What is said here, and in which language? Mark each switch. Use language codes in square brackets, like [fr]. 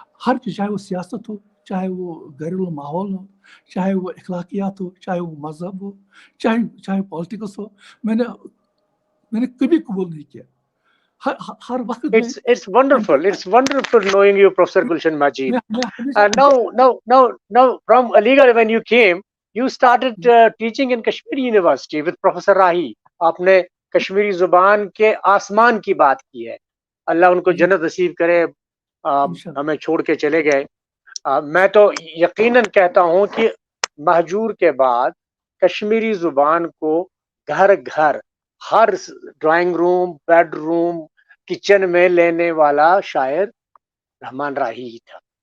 [ur] ہر چیز، چاہے وہ سیاست ہو، چاہے وہ گھریلو ماحول ہو، چاہے وہ اخلاقیات ہو، چاہے وہ مذہب ہو، چاہے پالیٹکس ہو، میں نے کبھی قبول نہیں کیا. ہر وقت میں [en] It's wonderful. It's wonderful knowing you, Professor Gulshan Majid. [ur] ہمیشہ [en] Now, from Aligarh, when you came, you started teaching in Kashmir University with Professor Rahi. [ur] آپ نے کشمیری زبان کے آسمان کی بات کی ہے. اللہ ان کو جنت نصیب کرے. ہمیں چھوڑ کے چلے گئے. میں تو یقیناً کہتا ہوں کہ مہجور کے بعد کشمیری زبان کو گھر گھر، ہر drawing room, bed room, kitchen میں لینے والا شاعر رحمان راہی ہی تھا.